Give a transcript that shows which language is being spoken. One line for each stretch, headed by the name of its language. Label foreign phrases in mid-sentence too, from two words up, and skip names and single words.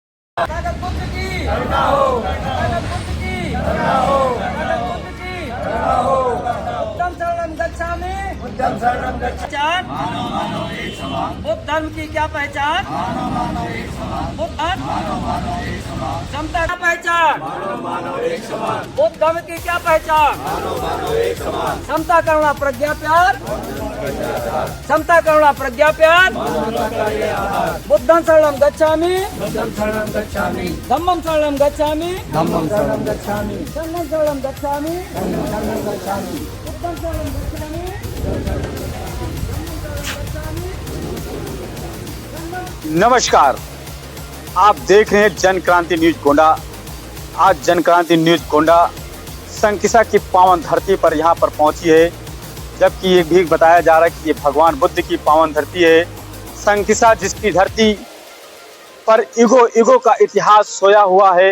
Hindi: कागज बुद्ध की करुणा हो, कागज बुद्ध की करुणा हो, कागज बुद्ध की करुणा हो।
Pali: बुद्धं शरणं गच्छामि, बुद्धं शरणं गच्छामि।
Hindi: मानव मानव एक समान। बुद्ध धर्म की क्या पहचान? मानव मानव एक समान। बुद्ध धर्म मानव मानव एक समान। समता का पहचान? मानव मानव एक समान। बुद्ध धर्म की क्या पहचान? मानव मानव एक समान। समता करुणा प्रज्ञा प्यार, समता करुणा प्रज्ञा प्यार।
Pali: बुद्धं शरणं गच्छामि, बुद्धं शरणं गच्छामि। धम्मं शरणं गच्छामि, धम्मं शरणं गच्छामि। संघं शरणं गच्छामि, संघं शरणं गच्छामि। बुद्धं शरणं गच्छामि,
Hindi: नमस्कार, आप देख रहे हैं जन क्रांति न्यूज गोंडा। आज जन क्रांति न्यूज गोंडा संकिसा की पावन धरती पर यहाँ पर पहुंची है, जबकि ये भी बताया जा रहा है कि ये भगवान बुद्ध की पावन धरती है संकिसा, जिसकी धरती पर युगों का इतिहास सोया हुआ है।